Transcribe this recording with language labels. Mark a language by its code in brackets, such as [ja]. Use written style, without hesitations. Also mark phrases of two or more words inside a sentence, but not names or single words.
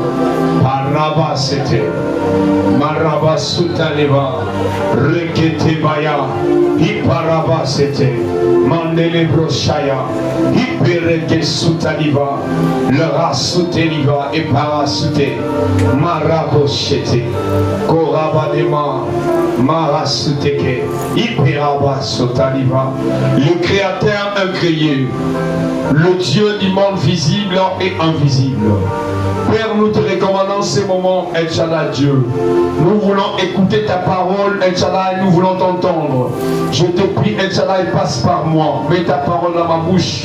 [fr] Parabasete, Marabasutaniva, Reketebaya, Hiparabasete, Mandele Broshaya, Hipereke Sutaniva, le Rasuteniva et Parasute, Maraboshete, Korabadema, Marasuteke, Hyperaba Sotaniva, le Créateur incréé, le Dieu du monde visible et invisible. Père, nous te recommandons ces moments, El Shaddai Dieu. Nous voulons écouter ta parole, El Shaddai, nous voulons t'entendre. Je te prie, El Shaddai, passe par moi. Mets ta parole dans ma bouche.